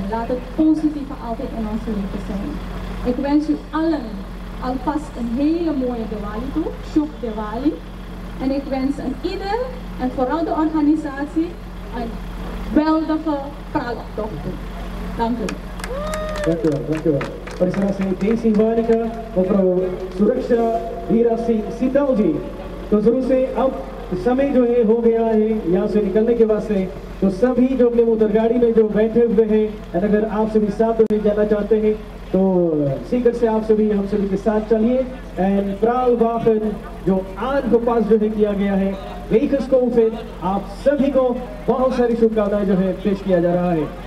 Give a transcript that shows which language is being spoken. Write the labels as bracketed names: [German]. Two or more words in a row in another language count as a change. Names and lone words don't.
[Dutch] Laat het positieve altijd in ons leven zijn. Ik wens u allen alvast een hele mooie Diwali toe. [Hindi] शुभ दिवाली. [Dutch] En ik wens aan ieder en vooral de organisatie een geweldige praaloptocht toe. Dank u. Dank u wel, dank u wel. [Hindi] और इस तरह से देसी वालिका और सुरक्षा हीरा सिंह सीताल जी तो जरूर से अब समय जो है हो गया है यहाँ से निकलने के वास्ते तो सभी जो अपने मोटर गाड़ी में जो बैठे हुए हैं अगर आप सभी साथ में जाना चाहते हैं तो सीकर से आप सभी हम सभी के साथ चलिए एंड प्राल वाहन जो आज को पास जो है किया गया है व्हीकल्स को फिर आप सभी को बहुत सारी शुभकामनाएं जो है पेश किया जा रहा है।